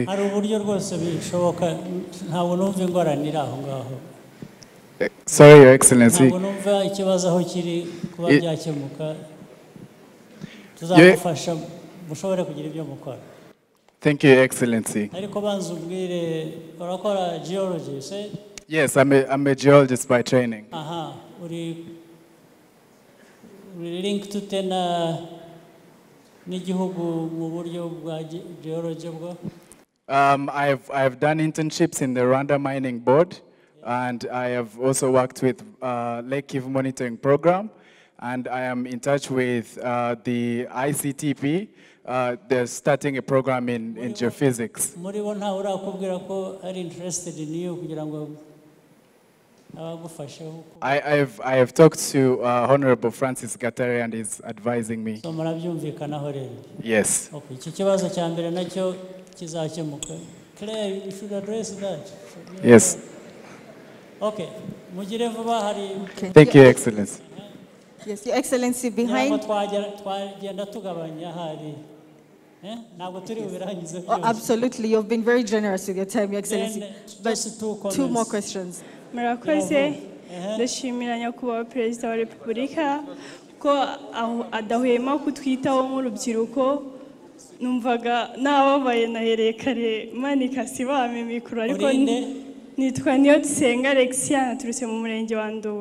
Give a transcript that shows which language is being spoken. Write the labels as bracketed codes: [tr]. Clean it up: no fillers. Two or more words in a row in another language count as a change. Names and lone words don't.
[rw] Hari uburyo rwose bishoboka, ntabwo numva ingorane iri aho ngaho. [en] Sorry, Your Excellency. [rw] Ntabwo numva ikibazo aho kiri kuba byakemuka. Tuzagufasha mushobore kugira ibyo mukora. [en] Thank you, Your Excellency. [rw] Ariko banza ubwire urakora geology, say? [en] Yes, I'm a geologist by training. [rw] Aha, uri [en] link to [rw] tena n'igihugu mu buryo bwa geology bwo? [en] I've done internships in the Rwanda Mining Board, and I have also worked with Lake Kivu Monitoring Program, and I am in touch with the ICTP. They're starting a program in geophysics. [rw] Muri bo nta urakubwira ko ari [en] interested in you [rw] kugira ngo abagufashe? [en] I have talked to Honorable Francis Gatare, and he's advising me. [rw] So murabyumvikanaho rero? [en] Yes. [rw] Okay, iki kibazo cya mbere nacyo kizakemuka. [en] Claire, you should address that. Yes. [rw] Okay, mugire vuba hari. [en] Thank you, Excellency. Yes, Your Excellency, behind. [rw] Twagenda tugabanya hari. Ntabwo turi bubirangize byose. [en] Absolutely, you've been very generous with your time, Your Excellency. But just two two more questions. [rw] Murakoze, ndashimira nyakubahwa Perezida wa Repubulika ko adahwema kutwitaho nk'urubyiruko. Numvaga nababaye nahereye kare manika sibame mikuru, ariko nitwa Niyodusenga Alexia, naturutse mu murenge wa Nduba.